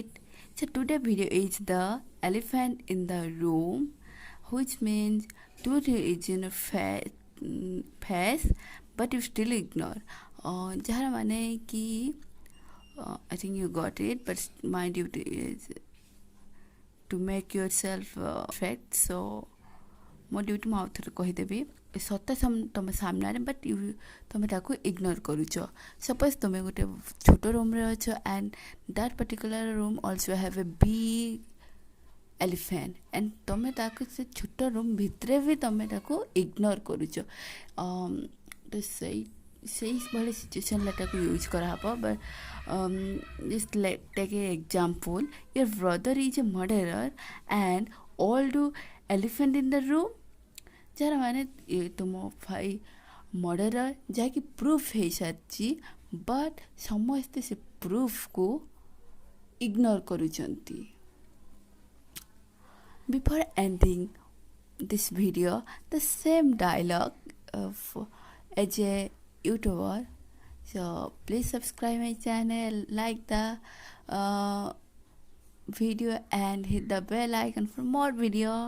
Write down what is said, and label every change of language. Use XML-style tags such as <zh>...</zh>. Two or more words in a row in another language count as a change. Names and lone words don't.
<en>So today video is the elephant in the room, which means two religion face, but you still ignore.</en> <hi>जहाँ माने कि</hi> <en>I think you got it, but my duty is to make yourself perfect.</en> <or>So ମୋ ଡ୍ୟୁଟି ମୁଁ ଆଉ ଥରେ କହିଦେବି ସତ ତୁମ ସାମ୍ନାରେ ବଟ୍ ତୁମେ ତାକୁ ଇଗ୍ନୋର କରୁଛ ସପୋଜ୍ ତୁମେ ଗୋଟେ ଛୋଟ ରୁମ୍ରେ ଅଛ</or> <en>and that particular room also have a big elephant and</en> <or>ତୁମେ ତାକୁ ସେ ଛୋଟ ରୁମ୍ ଭିତରେ ବି ତୁମେ ତାକୁ ଇଗ୍ନୋର କରୁଛ ତ ସେଇଭଳି ସିଚୁଏସନ୍ଟାକୁ ୟୁଜ୍ କରାହେବ</or> <en>but just take an example. Your brother is a murderer and all do elephant in the room.</en> <or>ଯାହାର ମାନେ ତୁମ ଭାଇ ମର୍ଡରର ଯାହାକି ପ୍ରୁଫ୍ ହେଇସାରିଛି ବଟ୍ ସମସ୍ତେ ସେ ପ୍ରୁଫ୍କୁ ଇଗ୍ନୋର କରୁଛନ୍ତି.</or> <en>Before ending this video, the same dialogue as a YouTuber. So please subscribe my channel, like the video and hit the bell icon for more video.</en>